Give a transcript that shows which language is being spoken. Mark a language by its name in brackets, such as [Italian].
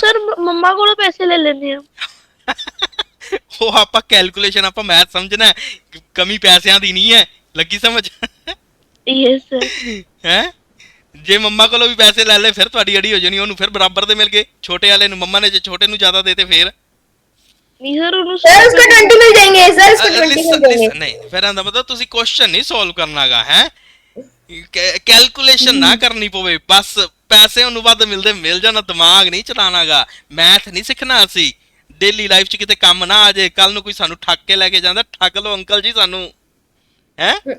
[Punjabi] Sir ਮੰਮਾ ਕੋਲੋਂ ਪੈਸੇ ਲੈ ਲੈਂਦੇ ਆ। ਉਹ ਆਪਾਂ ਕੈਲਕੂਲੇਸ਼ਨ, ਆਪਾਂ ਮੈਥ ਸਮਝਣਾ ਹੈ, ਕਮੀ ਪੈਸਿਆਂ ਦੀ ਨਹੀਂ ਹੈ, ਲੱਗੀ ਸਮਝ? [English] yes sir, [Punjabi] ਹੈ ਜੇ ਮੰਮਾ ਕੋਲੋਂ ਵੀ ਪੈਸੇ ਲੈ ਲੈ ਫਿਰ ਤੁਹਾਡੀ ਅੜੀ ਹੋ ਜਾਣੀ, ਉਹਨੂੰ ਫਿਰ ਬਰਾਬਰ ਦੇ ਮਿਲ ਗਏ ਛੋਟੇ ਵਾਲੇ ਨੂੰ। ਮੰਮਾ ਨੇ ਜੇ ਛੋਟੇ ਨੂੰ ਜ਼ਿਆਦਾ ਦੇਤੇ ਫਿਰ [Hindi] नहीं सर उसको 20 मिल जाएंगे सर, उसको 20 मिल जाएंगे। [Punjabi] ਨਹੀਂ, ਫਿਰ ਇਹਦਾ ਮਤਲਬ ਤੁਸੀਂ ਕੁਐਸਚਨ ਨਹੀਂ ਸੋਲਵ ਕਰਨਾਗਾ, ਹੈ ਕੈਲਕੂਲੇਸ਼ਨ ਨਾ ਕਰਨੀ ਪਵੇ, ਬਸ ਪੈਸੇ ਉਹਨੂੰ ਵੱਧ ਮਿਲਦੇ ਮਿਲ ਜਾਣਾ, ਦਿਮਾਗ ਨਹੀਂ ਚਲਾਣਾਗਾ, ਮੈਥ ਨਹੀਂ ਸਿੱਖਣਾ ਅਸੀਂ। ਡੇਲੀ ਲਾਈਫ 'ਚ ਕਿਤੇ ਕੰਮ ਨਾ ਆ ਜੇ, ਕੱਲ ਨੂੰ ਕੋਈ ਸਾਨੂੰ ਠੱਗ ਕੇ ਲੈ ਕੇ ਜਾਂਦਾ, ਠੱਗ ਲਓ ਅੰਕਲ ਜੀ ਸਾਨੂੰ, ਹੈ।